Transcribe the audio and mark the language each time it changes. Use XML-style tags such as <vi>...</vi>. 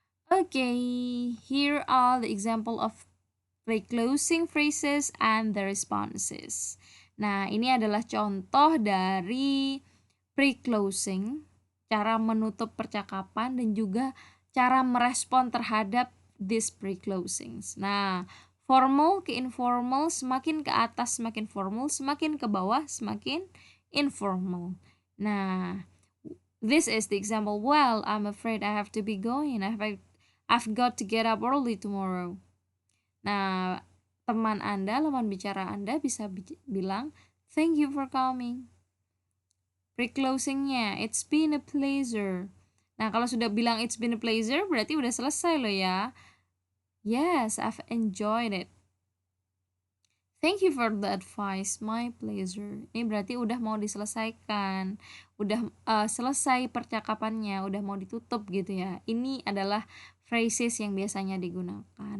<en>Okay, here are the example of pre-closing phrases and the responses.</en> <id>Nah, ini adalah contoh dari pre-closing, cara menutup percakapan dan juga cara merespon terhadap</id> <en>these pre-closings.</en> <id>Nah, formal ke informal, semakin ke atas semakin formal, semakin ke bawah semakin informal.</id> <en>Nah, this is the example. Well, I'm afraid I have to be going. I've got to get up early tomorrow.</en> <id>Nah, teman Anda, lawan bicara Anda bisa bilang,</id> <en>thank you for coming.</en> <id>Pre-closingnya,</id> <en>it's been a pleasure.</en> <id>Nah, kalau sudah bilang it's been a pleasure, berarti udah selesai loh ya.</id> <en>Yes, I've enjoyed it. Thank you for the advice, my pleasure.</en> <id>Ini berarti udah mau diselesaikan, udah selesai percakapannya, udah mau ditutup gitu ya. Ini adalah phrases yang biasanya digunakan.</id>